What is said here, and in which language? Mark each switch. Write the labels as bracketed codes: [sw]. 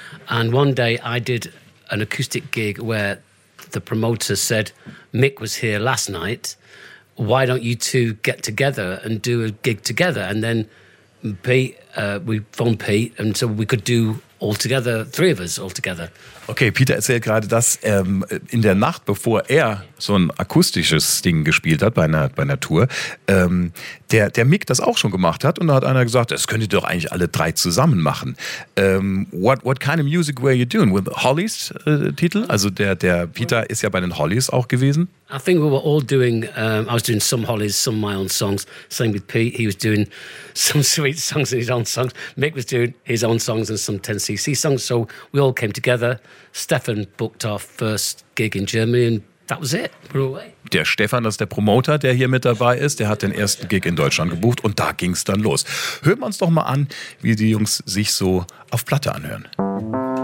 [en] And one day I did an acoustic gig where the promoter said, Mick was here last night. Why don't you two get together and do a gig together? And then we phoned Pete, and so we could do all together, three of us all together. [de] Okay, Peter erzählt gerade, dass in der Nacht, bevor er so ein akustisches Ding gespielt hat bei einer Tour, der Mick das auch schon gemacht hat. Und da hat einer gesagt, das könnt ihr doch eigentlich alle drei zusammen machen. [en] What kind of music were you doing? With Hollies Titel? [de] Also der Peter ist ja bei den Hollies auch gewesen. [en] I think we were all doing, I was doing some Hollies, some my own songs. Same with Pete, he was doing some Sweet songs and his own songs. Mick was doing his own songs and some 10cc songs. So we all came together. Stefan booked our first gig in Germany and that was it. We're away. [de] Der Stefan, das ist der Promoter, der hier mit dabei ist, der hat den ersten Gig in Deutschland gebucht und da ging es dann los. Hören wir uns doch mal an, wie die Jungs sich so auf Platte anhören.